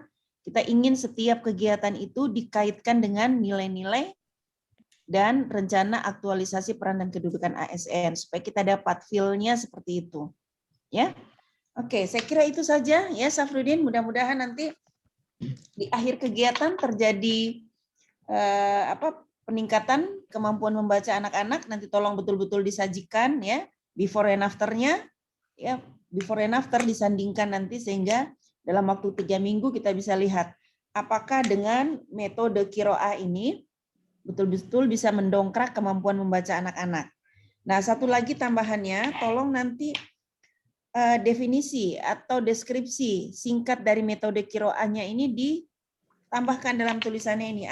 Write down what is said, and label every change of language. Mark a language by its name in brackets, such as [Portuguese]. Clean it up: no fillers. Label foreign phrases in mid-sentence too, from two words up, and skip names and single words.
[Indonesian] Kita ingin setiap kegiatan itu dikaitkan dengan nilai-nilai dan rencana aktualisasi peran dan kedudukan ASN supaya kita dapat feel-nya seperti itu. Ya. Oke, saya kira itu saja ya Safrudin. Mudah-mudahan nanti di akhir kegiatan terjadi peningkatan kemampuan membaca anak-anak. Nanti tolong betul-betul disajikan ya [English] before and after- [Indonesian] nya. Ya, [English] before and after [Indonesian] disandingkan nanti sehingga dalam waktu 3 minggu kita bisa lihat apakah dengan metode Qiraah ini betul-betul bisa mendongkrak kemampuan membaca anak-anak. Nah, satu lagi tambahannya, tolong nanti definisi atau deskripsi singkat dari metode Qiraahnya ini ditambahkan dalam tulisannya ini.